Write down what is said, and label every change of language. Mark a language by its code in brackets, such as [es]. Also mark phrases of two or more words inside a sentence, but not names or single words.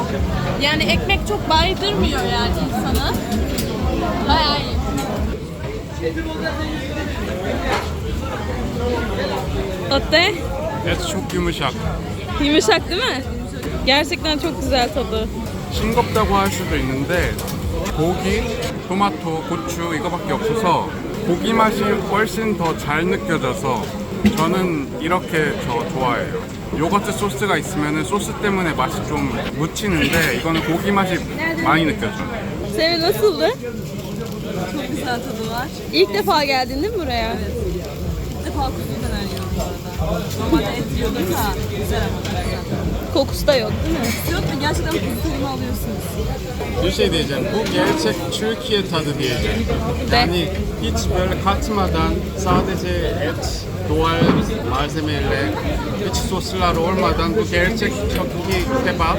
[tr] Yani ekmek çok baydırmıyor yani insanı. Bayağı iyi. Öte? Et çok yumuşak. Yumuşak değil mi? Gerçekten çok güzel tadı. [ko] 싱겁다고 할 수도 있는데 고기, 토마토, 고추 이거밖에 없어서 고기 맛이 훨씬 더 잘 느껴져서 저는 이렇게 좋아해요. 요거트 소스가 있으면 sosu 때문에 맛이 좀 묻히는데 이거는 고기 맛이 많이 느껴져요. [tr] Senin nasıldı? Çok güzel tadı var. İlk defa geldin değil mi buraya? Evet. İlk defa kuzu döner yiyorum bu arada. Normalde et yiyordum da güzel ama. Kokusu da yok değil mi? Yok da gerçekten kuzu tadını alıyorsunuz. Bir şey diyeceğim. Bu gerçek Türkiye tadı diyeceğim. Yani hiç böyle katmadan sadece et, doğal malzemeyle, hiç soslar olmadan bu gerçek çok iyi kebap.